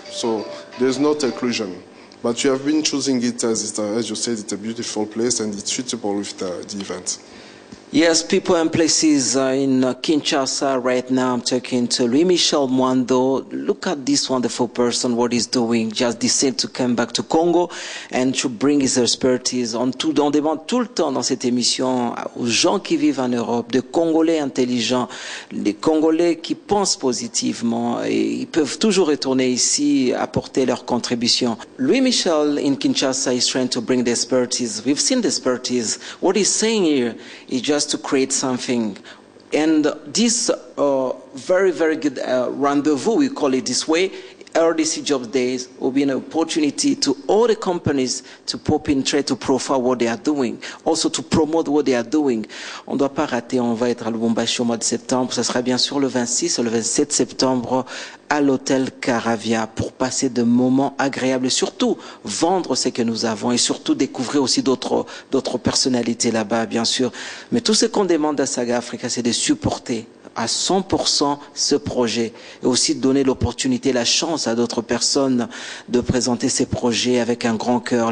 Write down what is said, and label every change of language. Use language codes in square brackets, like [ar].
[en] So there's no exclusion. But you have been choosing it as you said, it's a beautiful place and it's suitable with the event. Yes, people and places in Kinshasa right now. I'm talking to Louis-Michel Mwando. Look at this wonderful person, what he's doing. Just decided to come back to Congo and to bring his expertise. [fr] On demande tout le temps dans cette émission aux gens qui vivent en Europe, de Congolais intelligents, des Congolais qui pensent positivement, et ils peuvent toujours retourner ici, apporter leur contribution. [en] Louis-Michel in Kinshasa is trying to bring the expertise. We've seen the expertise. What he's saying here is just to create something. And this very, very good rendezvous, we call it this way, RDC Jobs Days will be an opportunity to all the companies to pop in, try to profile what they are doing, also to promote what they are doing. [fr] On ne doit pas rater, on va être à Lubumbashi au mois de septembre. Ça sera bien sûr le 26 et le 27 septembre à l'hôtel Karavia pour passer de moments agréables et surtout vendre ce que nous avons et surtout découvrir aussi d'autres personnalités là-bas, bien sûr. Mais tout ce qu'on demande à Saga Africa, c'est de supporter à 100% ce projet et aussi de donner l'opportunité, la chance à d'autres personnes de présenter ces projets avec un grand cœur.